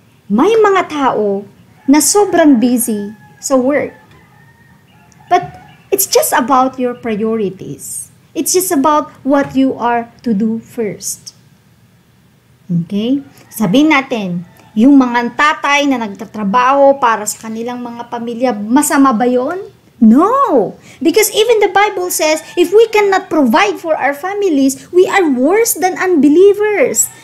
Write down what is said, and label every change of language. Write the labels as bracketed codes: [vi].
[tl] May mga tao na sobrang busy sa work. [en] But it's just about your priorities. It's just about what you are to do first. Okay? [tl] Sabihin natin, yung mga tatay na nagtatrabaho para sa kanilang mga pamilya, masama ba yun? [en] No! Because even the Bible says, if we cannot provide for our families, we are worse than unbelievers.